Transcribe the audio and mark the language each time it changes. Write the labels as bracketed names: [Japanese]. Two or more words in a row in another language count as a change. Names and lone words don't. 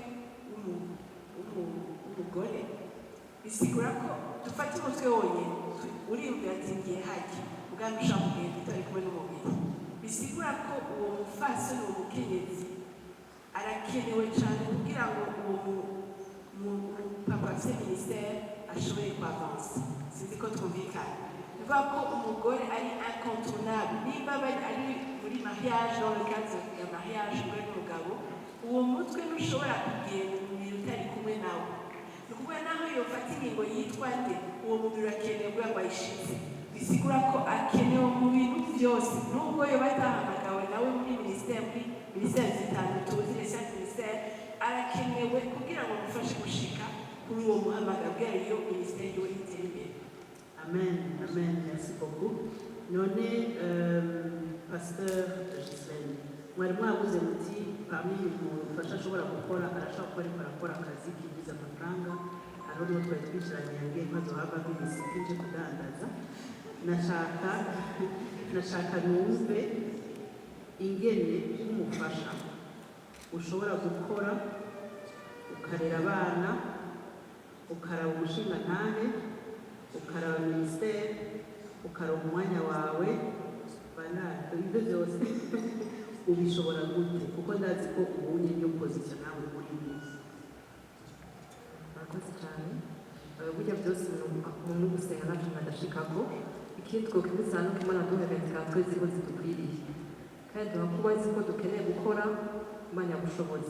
[Rundi] w'umugore bisigura ko dufata umutwe wonyine uriyumvira ati ngiye hajya ubwandu ushaka kugenda utari kumwe n'umubiri bisigura ko uwo mufasoni uwo mukenyezi arakenewe cyane kugira ngo uwo papa afite minisiteri ashobore kuavansa sinzi ko twumvikana bivuga ko umugore ari incontournable niba ari muri mariage [French] dans le cadre [Rundi] ya mariage umugore n'umugabo uwo mutwe ntushobora kugenda umubiri utari kumwe nawe ni ukuvuga naho yofata ingingo yitwa nde uwo mubiri urakenewe kugira ngo ayishize bisigura ko akenewe mu bintu byose nubwo yoba atahamagawe nawe muri minisiteri zitanu tuzi [French] les cinq ministères [Rundi] arakenewe kugira ngo amufashe gushika kuri uwo muhamagaro kugira iyo minisiteri yo itere imbere [French] Amen, amen, merci beaucoup. [Rundi] None Pasteur Gislaine mwari mwabuze muti pamwe umufasha ashobora gukora arashobora kuba ariko arakora akazi kinjiza amafaranga hariho n'uwo twari twicaranye yambwiye ko azohava minisitiri ije kudandaza nashaka numve ingene umufasha ushobora gukora ukarera abana, ukaraba umushingantahe, ukaraba minisiteri, ukaronka umwanya wawe, ibyo byose ubishobora gute? Kuko ndazi ko ubunye niyo pozisiyo nawe muri iyi. murakoze cyane. Burya byose umuntu gusenga ntacu nadashikako, ikindi twokibutsa nuko Imana duhererekera twese ko zidukwiriye, kandi duha kuba azi ko dukeneye gukora Imana yabushobozi.